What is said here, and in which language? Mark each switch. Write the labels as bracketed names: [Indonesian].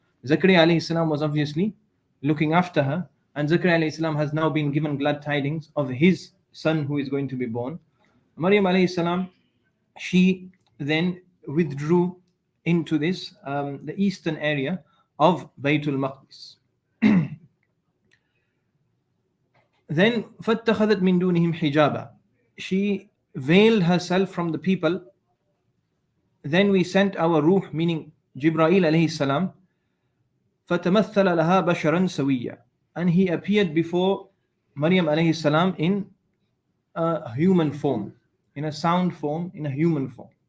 [English] Zakaria alayhi salam was obviously looking after her, and Zakaria alayhi salam has now been given glad tidings of his son who is going to be born. Maryam alayhi salam, she then withdrew into this the eastern area of Baytul Maqdis. [Arabic] Then فَاتَّخَذَتْ مِن دُونِهِمْ حِجَابًا. [English] She veiled herself from the people. Then we sent our ruh, meaning Jibreel alayhi salam, [Arabic] فَتَمَثَّلَ لَهَا بَشَرًا سَوِيًّا. [English] And he appeared before Maryam alayhi salam in a human form, in a sound form, in a human form.